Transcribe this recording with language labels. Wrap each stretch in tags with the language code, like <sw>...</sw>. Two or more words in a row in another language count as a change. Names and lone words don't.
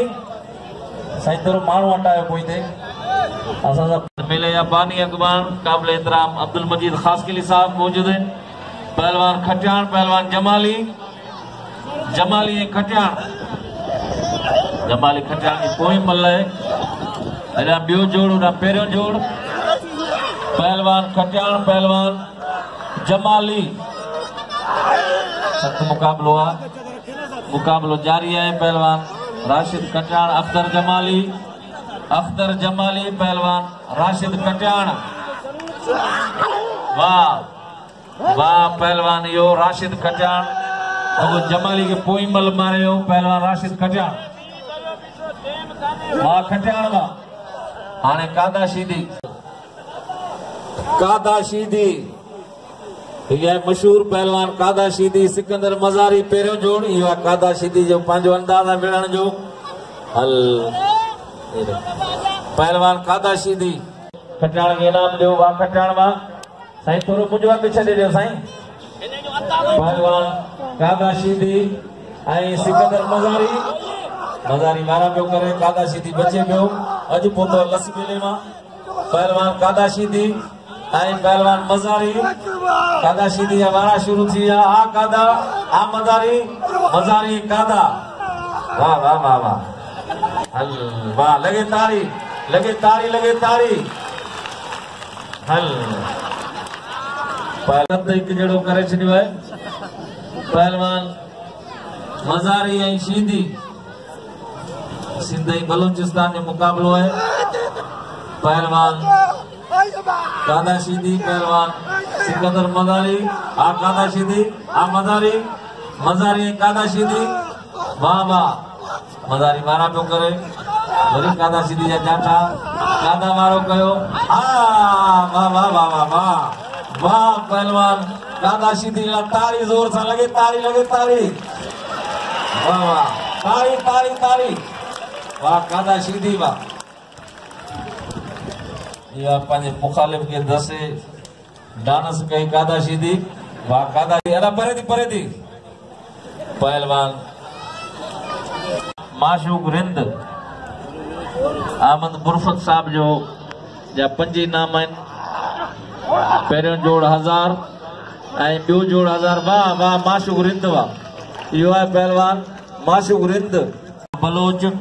<sd>साईं थोरो माण्हू हटायो पोइ ते असां मेले जा बानी अॻवान काबिल एहतराम अब्दुल मजीद खासकली साहब मौजूद हैं पहलवान खटियाण पहलवान जमाली खटियाण जमाली खटियाण की पोई मल है। अजा बियो जोड़ उड़ा पेरियों जोड़ पहलवान खटियाण पहलवान जमाली सख्त मुकाबलो है। मुकाबलो जारी है। पहलवान राशिद खटियाण अख्तर जमाली पहलवान राशिद खटियाण। वाह वाह पहलवान यो राशिद खटियाण अब जमाली के पोई मल मारे हो पहलवान राशिद खटियाण। वाह खटियाण वाह हाने कादा शीदी ये मशहूर पहलवान कादा शीदी सिकंदर मज़ारी पेरियों जोड़ इहो कादा शीदी जो पंहिंजो अंदाज़ मिलण जो हल पहलवान कादा शीदी खटियाण खे इनाम ॾियो। वाह खटियाण वाह साईं थोरो मुंहिंजो अॻु छॾे ॾियो साईं। पहलवान कादा शीदी ऐं सिकंदर मज़ारी मारा पियो करे कादा शीदी बचे पियो अॼु पहुतो लसी मेले मां। पहलवान कादा शीदी ऐं पहलवान मज़ारी कादा शीदी जा वारा शुरू थी विया। आ कादा आ मज़ारी कादा। वाह वाह वाह वाह हल वाह लगे ताड़ी हल पहलवान एक जड़ो करे छॾियो है। पहलवान मज़ारी ऐं शीदी सिंध ऐं बलूचिस्तान जो मुकाबलो है। पहलवान कादा शीदी पहलवान सिकंदर मज़ारी आ कादा शीदी आ मज़ारी कादा शीदी। वाह वाह मज़ारी मारा पियो करे वरी कादा शीदी जा जाटा कादा मारो कयो। वाह वाह वाह वाह वाह पहलवान कादा शीदी ताड़ी जोर से लगे ताड़ी वाह वाह ताड़ी वाह कादा शीदी वाह या पंहिंजे मुखालिफ के दसे डांस कई कादा शीदी। वाह कादा अरे परे थी पहलवान माशूक रिंद अहमद बुरफत साहब जो जा 5 इनाम आहिनि। पहिरियों जोड़ 1000 ऐं ॿियो जोड़ 1000। वाह वाह माशूक रिंद वाह इहो आहे पहलवान माशूक रिंद बलोच।</sd>